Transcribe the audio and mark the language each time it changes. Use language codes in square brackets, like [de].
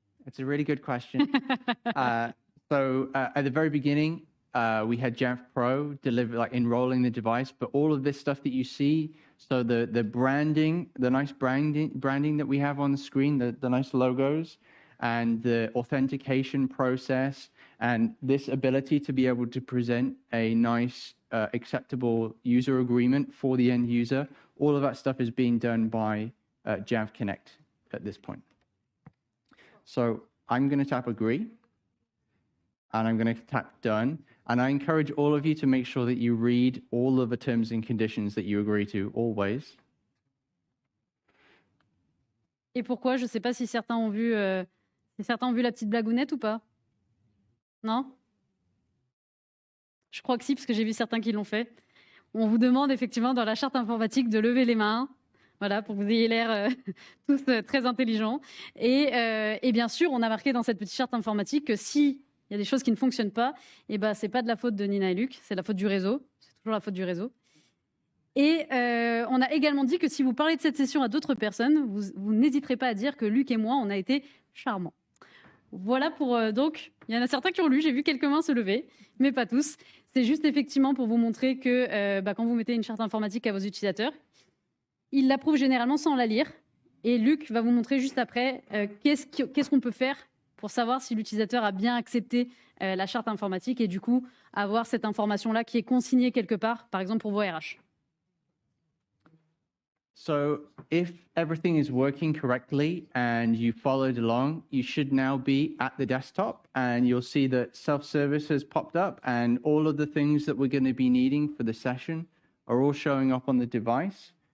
[en] it's a really good question. So at the very beginning, we had Jamf Pro enrolling the device, but all of this stuff that you see, so the branding, the nice branding that we have on the screen, the nice logos, and the authentication process, and this ability to be able to present a nice, acceptable user agreement for the end user, all of that stuff is being done by Jamf Connect at this point. So I'm going to tap agree, and I'm going to tap done. And I encourage all of you to make sure that you read all of the terms and conditions that you agree to always. [fr] Et pourquoi? Je ne sais pas si certains ont vu la petite blagounette ou pas. Non? Je crois que si, parce que j'ai vu certains qui l'ont fait. On vous demande effectivement dans la charte informatique de lever les mains, voilà, pour que vous ayez l'air tous très intelligents. Et bien sûr, on a marqué dans cette petite charte informatique que si il y a des choses qui ne fonctionnent pas, et ben c'est pas de la faute de Nina et Luc, c'est la faute du réseau. C'est toujours la faute du réseau. Et on a également dit que si vous parlez de cette session à d'autres personnes, vous n'hésiterez pas à dire que Luc et moi, on a été charmants. Voilà pour donc, il y en a certains qui ont lu, j'ai vu quelques mains se lever, mais pas tous. C'est juste effectivement pour vous montrer que quand vous mettez une charte informatique à vos utilisateurs, ils l'approuvent généralement sans la lire. Et Luc va vous montrer juste après qu'est-ce qu'on peut faire pour savoir si l'utilisateur a bien accepté la charte informatique et du coup avoir cette information-là qui est consignée quelque part, par exemple pour vos RH. [en] So if everything is working correctly and you followed along, you should now be at the desktop and you'll see that self-service has popped up and all of the things that we're going to be needing for the session are all showing up on the device.